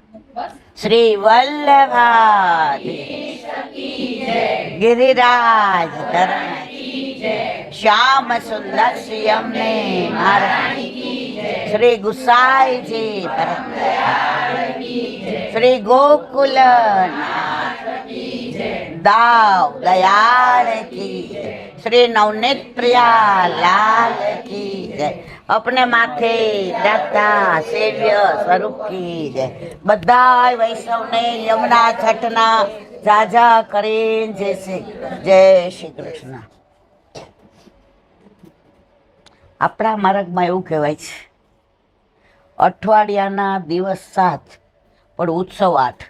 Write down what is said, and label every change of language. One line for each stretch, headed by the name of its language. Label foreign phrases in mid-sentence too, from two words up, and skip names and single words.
Gujarati: શ્રી વલ્લભાધિ ગિરિરાજ ધરણ શ્યામ સુંદર શ્રી અમને મહારાજ શ્રી ગુસાઈજી શ્રી ગોકુલ દાવ દયાળ કી શ્રી નવનીત પ્રિયા લાલ કી જય.
Hindi: अपने माथे दाता सेव्य स्वरूप की जय.
Gujarati: બધા વૈષ્ણવને યમુના છઠના જાજા કરીને જય શ્રી કૃષ્ણ. આપણા માર્ગમાં એવું કહેવાય છે, અઠવાડિયાના દિવસ 7 પણ ઉત્સવ 8.